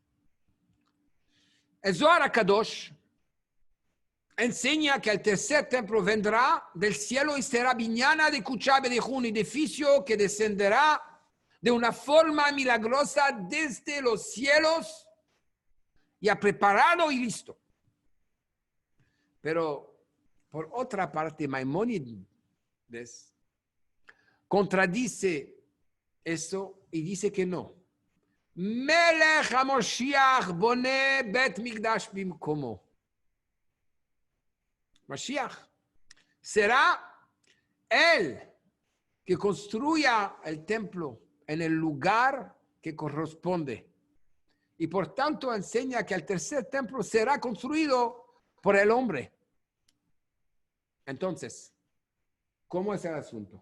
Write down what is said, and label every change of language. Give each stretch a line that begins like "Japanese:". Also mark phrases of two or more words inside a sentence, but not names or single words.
Spanish: El Zohar HaKadosh enseña que el tercer templo vendrá del cielo y será
Aramaic: בניינא דקוכבי
Spanish: de un edificio que descenderá de una forma milagrosa desde los cielos, ya preparado y listo. Pero por otra parte, Maimónides contradice eso y dice que no.
Hebrew: מלך המשיח בונה בית מקדש במקומו.
Spanish: Mashiach será él que construya el templo en el lugar que corresponde. Y por tanto enseña que el tercer templo será construido por el hombre. Entonces, ¿cómo es el asunto?